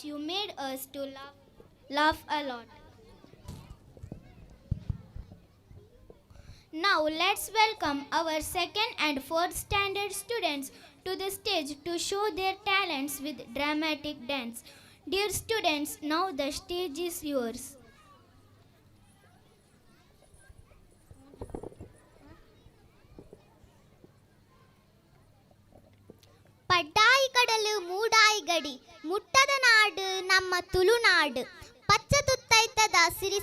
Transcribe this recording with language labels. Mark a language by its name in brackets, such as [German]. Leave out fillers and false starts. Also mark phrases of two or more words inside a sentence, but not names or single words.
[English] You made us to laugh a lot. Now let's welcome our second and fourth standard students to the stage to show their talents with dramatic dance. Dear students, now the stage is yours. [Tulu] ಪಡ್ಡಾಯಿ ಕಡಲು ಮೂಡಾಯಿ ಗಡಿ ಮುಟ್ಟದ ನಾಡು ನಮ್ಮ ತುಳುನಾಡು ಪಚ್ಚ ತುತ್ತೈತದ ಸಿರಿ